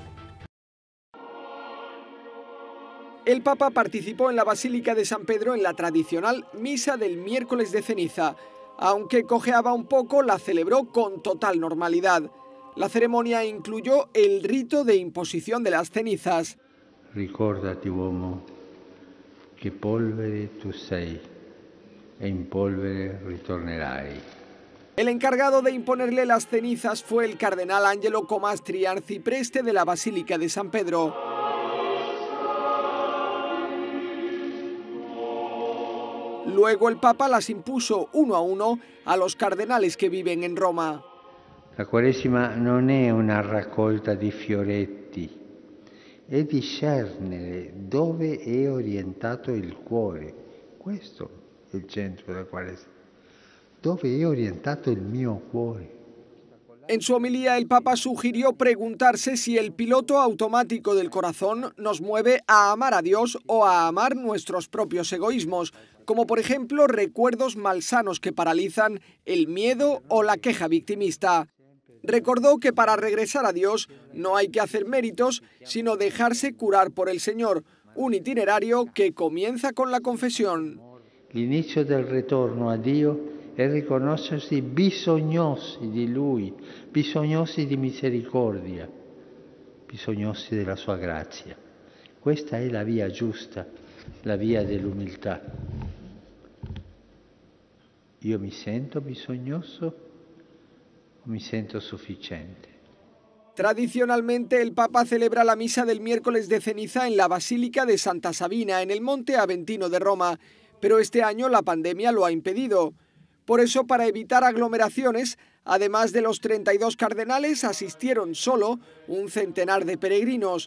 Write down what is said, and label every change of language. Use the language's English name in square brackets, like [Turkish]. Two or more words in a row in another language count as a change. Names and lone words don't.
[Spanish] El Papa participó en la Basílica de San Pedro en la tradicional Misa del Miércoles de Ceniza. Aunque cojeaba un poco, la celebró con total normalidad. La ceremonia incluyó el rito de imposición de las cenizas. [Italian] Ricordati, uomo, che polvere tu sei, e in polvere ritornerai. [Spanish] El encargado de imponerle las cenizas fue el cardenal Angelo Comastri, arcipreste de la Basílica de San Pedro. Luego el Papa las impuso uno a uno a los cardenales que viven en Roma. [Italian] La Quaresima non è una raccolta di fioretti, è discernere dove è orientato il cuore. Questo è il centro della Quaresima. Dove è orientato il mio cuore. [Spanish] En su homilía, el Papa sugirió preguntarse si el piloto automático del corazón nos mueve a amar a Dios o a amar nuestros propios egoísmos, como por ejemplo recuerdos malsanos que paralizan, el miedo o la queja victimista. Recordó que para regresar a Dios no hay que hacer méritos, sino dejarse curar por el Señor, un itinerario que comienza con la confesión. [Italian] L'inizio del ritorno a Dio è riconoscersi bisognosi di Lui, bisognosi di misericordia, bisognosi della Sua grazia. Questa è la via giusta, la via dell'umiltà. Io mi sento bisognoso o mi sento sufficiente? [Spanish] Tradicionalmente, el Papa celebra la misa del miércoles de ceniza en la Basílica de Santa Sabina, en el Monte Aventino de Roma, pero este año la pandemia lo ha impedido. Por eso, para evitar aglomeraciones, además de los 32 cardenales, asistieron solo un centenar de peregrinos.